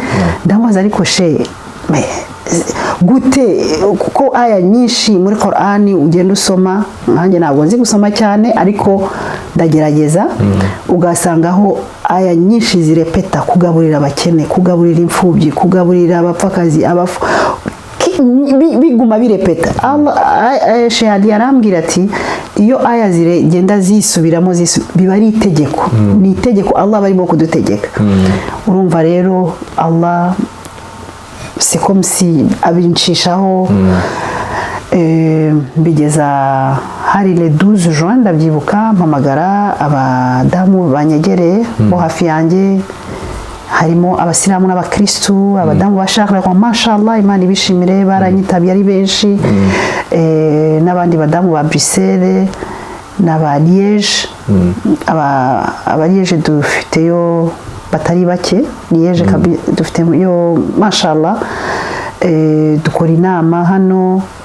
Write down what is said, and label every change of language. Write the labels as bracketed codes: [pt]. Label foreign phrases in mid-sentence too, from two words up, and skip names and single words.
[rw] Ndamubaza, ariko shehe gute kuko aya nyinshi muri Qur'ani ugenda usoma, nanjye ntabwo nzi gusoma cyane ariko ndagerageza, ugasangaho aya nyinshi zirepeta kugaburira abakene, kugaburira imfubyi, kugaburira abapfakazi, biguma birepeta. Shehe Ali arambwira ati iyo aya zigenda zisubiramo biba ari itegeko, ni itegeko Allah barimo kudutegeka. Urumva rero Allah [fr] c'est comme si [rw] abinshishaho. Bigeza hari [fr] le 12 juin [rw] ndabyibuka, mpamagara abadamu banyegereye bo hafi yanjye, harimo abasilamu n'abakristu abadamu ba Charles mashallah Imana ibishimire baranyitabye ari benshi n'abandi badamu ba Bruxelles n'aba Liège aba Liège dufiteyo batari bake Liège dufiteyo mashallah dukora inama hano